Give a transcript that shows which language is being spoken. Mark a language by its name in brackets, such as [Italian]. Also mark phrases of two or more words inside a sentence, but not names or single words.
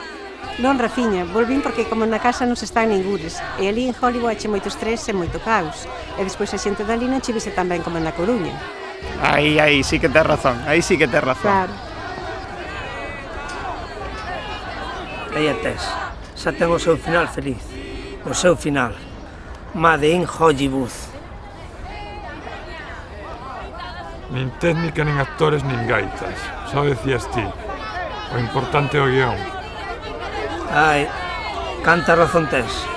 [Galician] Non, Rafiña, volvín porque como na casa non se están ningures e ali en Hollywood hache moito estrés e moito caos e despois a xente dali non che vise tan ben como na Coruña. Aí sí que tes razón, aí sí que tes razón. Claro. Aí a tes, xa ten o seu final feliz. O seu final. [English] Made in Hollywood. [Galician] Nin técnica, nin actores, nin gaitas. Só decías ti. O importante é o guión. Ai, canta razón tes.